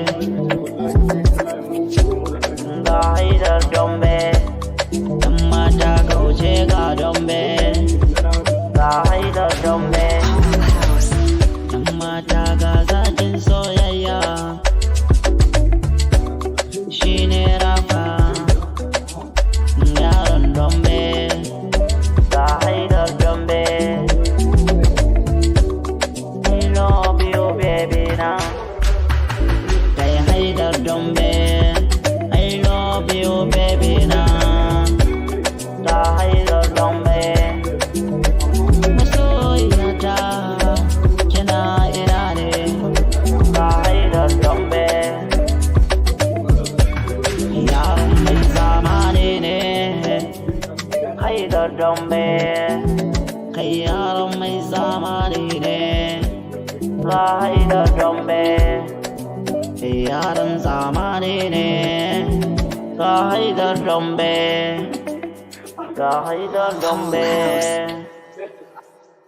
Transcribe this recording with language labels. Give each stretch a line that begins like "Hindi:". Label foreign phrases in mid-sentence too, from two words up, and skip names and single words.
Hausa: ga Haidar dombe yan mata kauce ga dombe ga Haidar dombe yan mata ga zakin soyayya shine Rafa yaron dombe ga Haidar dombe
English: I love you baby now
Hausa: kai Haidar dombe
English: you baby
Hausa: na ga Haidar dombe masoyiyata kina ina ne ga Haidar dombe yaron mai zamani ne Haidar dombe kai yaron mai zamani ne ga Haidar dombe yaron zamani ne ga Haidar dombe, ga Haidar dombe.